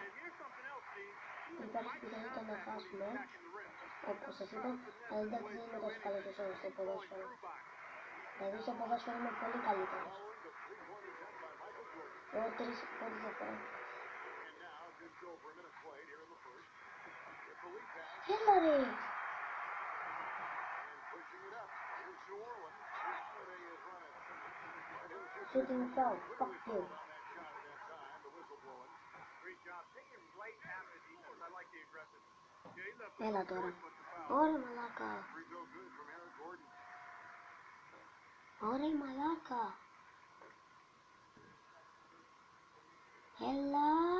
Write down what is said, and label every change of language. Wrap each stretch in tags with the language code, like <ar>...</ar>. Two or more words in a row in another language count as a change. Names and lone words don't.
<el>Υπάρχει πιθανότητα να χάσουμε, όπως σας είπα, αλλά εντάξει δεν είμαι τόσο καλός όσο στο ποδόσφαιρο. Δηλαδή στο ποδόσφαιρο είμαι πολύ καλύτερος. Εγώ 3 πόντους θα φέρω. Έλα ρε!</el> <en>Shooting foul, fuck you.</en> <el>Έλα τώρα. Ωραία μαλάκα. Ωραία μαλάκα. Έλα.</el>